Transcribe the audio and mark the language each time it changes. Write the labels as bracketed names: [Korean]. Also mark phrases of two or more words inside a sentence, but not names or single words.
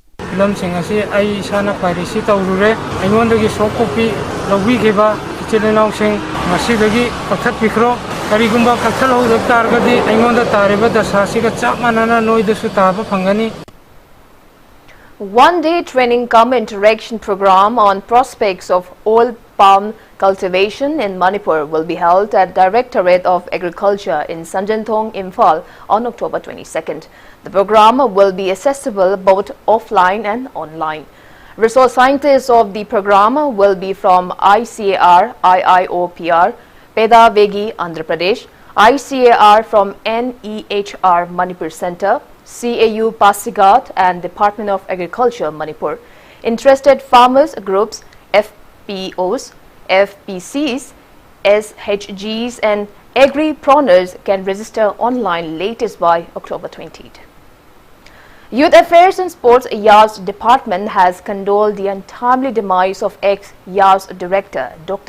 [Manipuri] ফিল্ম শিং অসি ঐ সনা পাইরেসি তৌরুরে ঐঙোন্দগী [English] soft copy [Manipuri] লৌবি গেবা চেনেল শিং ঙসি দগী পাখত পিক্রো করিগুম্বা কথল হো তরগদি ঐঙোন্দা তারেবা দসসি ক চপমননা নোইদা সু তাবা ফঙনি. [English] One-day training cum interaction program on prospects of oil palm cultivation in Manipur will be held at Directorate of Agriculture in Sanjanthong, Imphal on October 22nd. The program will be accessible both offline and online. Resource scientists of the program will be from ICAR, IIOPR, Peda Vegi, Andhra Pradesh, ICAR from NEHR Manipur Center, CAU Pasigat and Department of Agriculture Manipur. Interested farmers groups, FPOs, FPCs, SHGs and agripreneurs can register online latest by October 20th. Youth Affairs and Sports YAS Department has condoled the untimely demise of ex-YAS Director Dr.